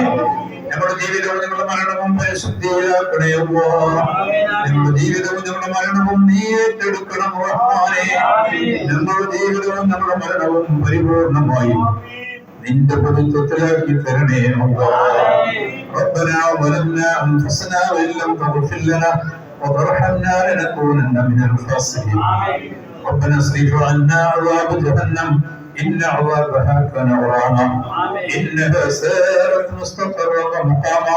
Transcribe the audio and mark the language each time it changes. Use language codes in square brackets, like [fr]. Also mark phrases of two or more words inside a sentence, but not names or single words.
[ml] ഞങ്ങളുടെ ജീവിതവും ഞങ്ങളുടെ മരണവും പരിശുദ്ധിയിലാക്കണേ അല്ലാഹ്. ഞങ്ങളുടെ ജീവിതവും ഞങ്ങളുടെ മരണവും നീ ഏറ്റെടുക്കണം റഹ്മാനേ. ഞങ്ങളുടെ ജീവിതവും ഞങ്ങളുടെ മരണവും പരിപൂർണമായും നിന്റെ പൊതുത്വത്തിലാക്കി തരണേ അല്ലാഹ്. [ar] ربنا ظلمنا أنفسنا وإن لم تغفر لنا وترحمنا لنكونن من الخاسرين. ربنا اصرف عنا عذاب جهنم إن عذابها كان غراما إنها ساءت مستقرا ومقاما.